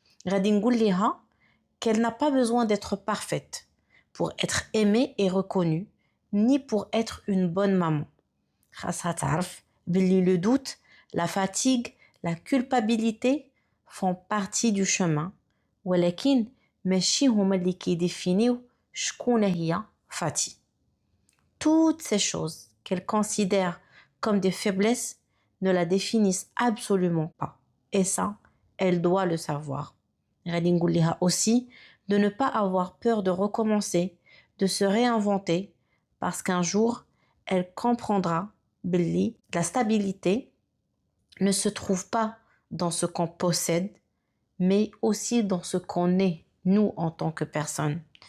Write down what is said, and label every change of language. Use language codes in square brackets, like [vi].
[ar] غادي نقول ليها [fr] qu'elle n'a pas besoin d'être parfaite pour être aimée et reconnue, ni pour être une bonne maman. [ar] خاصها تعرف باللي [fr] le doute, la fatigue, la culpabilité font partie du chemin. [ar] ولكن ماشي هما اللي كيديفينيو شكون هي Fatih. [fr] Toutes ces choses qu'elle considère comme des faiblesses ne la définissent absolument pas. Et ça, elle doit le savoir. [ar] غادي نقول لها [fr] aussi de ne pas avoir peur de recommencer, de se réinventer, parce qu'un jour, elle comprendra [ar] باللي [fr] la stabilité ne se trouve pas dans ce qu'on possède, mais aussi dans ce qu'on est, nous, en tant que personne.